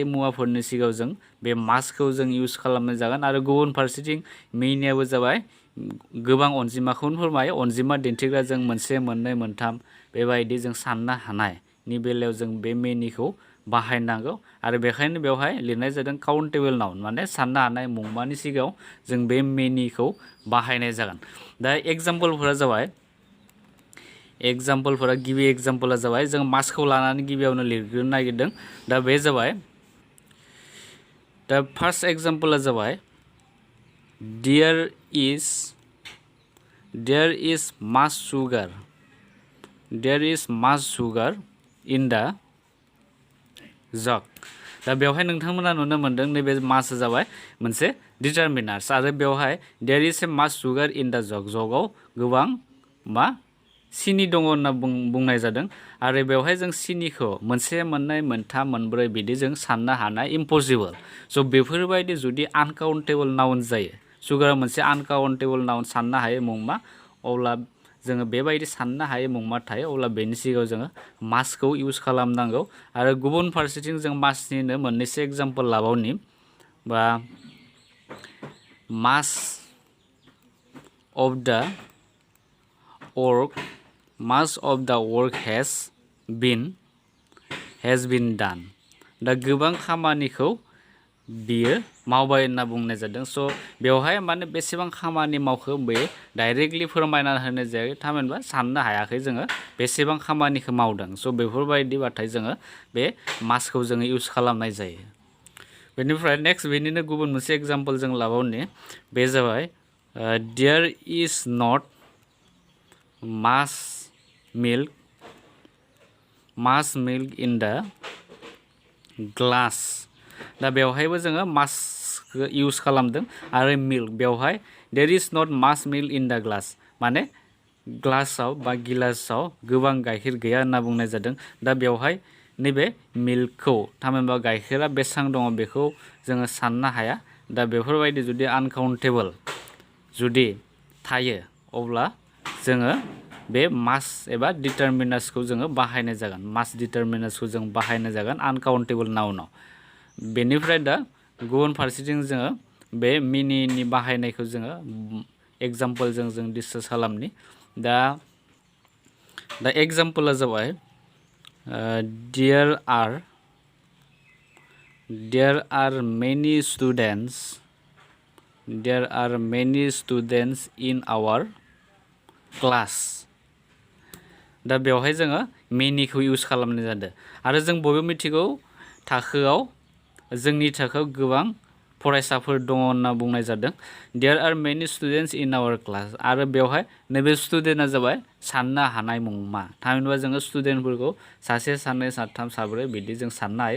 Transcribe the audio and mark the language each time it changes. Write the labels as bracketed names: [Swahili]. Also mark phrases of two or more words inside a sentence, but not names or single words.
[Bodo] मुवाफोरनि सिगाङाव जों बे मासखौ जों इउज खालामनाय जागोन आरो गुबुन फारसेथिं मिनियाबो जाबाय गोबां अनजिमाखौनो फोरमायो अनजिमा दिन्थिग्रा जों मोनसे मोननै मोनथाम बेबायदि जों साननो हानायनि बेलायाव जों बे मिनिखौ बाहायनांगौ आरो बेखायनो बेवहाय लिरनाय जादों [English] countable noun [Bodo] माने साननो हानाय मुंमानि सिगाङाव जों बे मिनिखौ बाहायनाय जागोन दा गिबि एग्जाम्पला जाबाय जों मासखौ लानानै गिबियावनो लिरग्रोनो नागिरदों दा बे जाबाय दा [English] first example [Bodo] जाबाय देयर [English] is much sugar in the jug [Bodo] दा बेवहाय नोंथांमोना नुनो मोनदों नैबे मासआ जाबाय मोनसे डिटारमिनार्स आरो बेवहाय [English] there is a much sugar in [Bodo] दा जगआव गोबां सिनि दङ होनना बुंनाय जादों आरो बेवहाय जों सिनिखौ मोनसे मोननै मोनथाम मोनब्रै बिदि जों साननो हानाय इम्पसिबल स' बेफोरबायदि जुदि [English] uncountable noun [Bodo] जायो सुगारा मोनसे आनकाउन्टेबल नाउन साननो हायै मुंमा अब्ला जोङो बेबायदि साननो हायै मुंमा थायो अब्ला बेनि सिगाङाव जोङो मासखौ इउज खालामनांगौ आरो गुबुन फारसेथिं जों मासनिनो मोननैसो एग्जाम्पल लाबावनि बा [English] much of the work has been done [Bodo] दा गोबां खामानिखौ बियो मावबाय होनना बुंनाय जादों। स' बेवहाय माने बेसेबां खामानि मावखो बे डाइरेक्टलि फोरमायना होनाय जायाखै, थामहिनबा साननो हायाखै जोङो बेसेबां खामानिखौ मावदों। स' बेफोरबायदिबाथाय जोङो बे मासखौ जोङो इउज खालामनाय जायो। बेनिफ्राय नेक्स्ट बेनिनो गुबुन मोनसे एग्जाम्पल जों लाबावनि, बे जाबाय [English] there is not much milk in the glass. [Bodo] दा बेवहायबो जोङो मासखौ इउज खालामदों आरो मिल्क, बेवहाय [English] there is not much milk in the glass, [Bodo] माने ग्लासाव बा गिलासाव गोबां गाइखेर गैया होनना बुंनाय जादों। दा बेवहाय नैबे मिल्कखौ, थामहिनबा गाइखेरा बेसेबां दङ बेखौ जोङो साननो हाया। दा बेफोरबायदि जुदि आनकाउन्टेबल जुदि थायो अब्ला जोङो बे मास एबा डिटारमिनासखौ जोङो बाहायनाय जागोन। मास डिटारमिनासखौ जों बाहायनाय जागोन [English] uncountable nounआव। [Bodo] बेनिफ्राय दा गुबुन फारसेथिं जोङो बे मिनिनि बाहायनायखौ जोङो एग्जाम्पलजों जों डिसकास खालामनि। दा एग्जाम्पला जाबाय [English] there are many students in our class। [Bodo] दा बेवहाय जोङो मेनिखौ इउज खालामनाय जादों आरो जों बयबो मिथिगौ जोंनि थाखोआव गोबां फरायसाफोर दङ होनना बुंनाय जादों। [English] there are many students in our class, [Bodo] आरो बेवहाय नैबे स्टुडेन्टआ जाबाय साननो हानाय मुंमा, थामहिनबा जोङो स्टुडेन्टफोरखौ सासे सानै साथाम साब्रै बिदि जों साननो हायो।